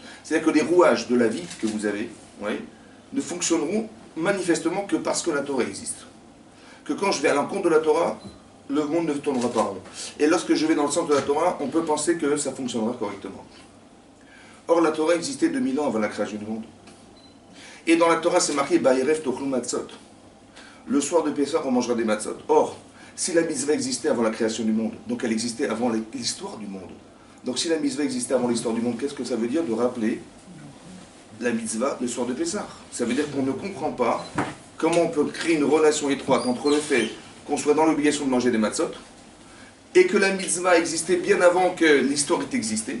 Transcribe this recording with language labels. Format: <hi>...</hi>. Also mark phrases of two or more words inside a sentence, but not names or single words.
<fr>C'est-à-dire que les rouages de la vie que vous avez, oui, ne fonctionneront manifestement que parce que la Torah existe. Que quand je vais à l'encontre de la Torah, le monde ne tournera pas rond. Et lorsque je vais dans le sens de la Torah, on peut penser que ça fonctionnera correctement. Or, la Torah existait 2000 ans avant la création du monde. Et dans la Torah, c'est marqué «</fr> <he>בערב תאכלו מצות ».</he> <fr>Le soir de Pessah, on mangera des matzot. Or, si la mitzvah existait avant la création du monde, donc elle existait avant l'histoire du monde. Donc si la mitzvah existait avant l'histoire du monde, qu'est-ce que ça veut dire de rappeler la mitzvah le soir de Pessah? Ça veut dire qu'on ne comprend pas comment on peut créer une relation étroite entre le fait qu'on soit dans l'obligation de manger des matzot, et que la mitzvah existait bien avant que l'histoire ait existé.</fr>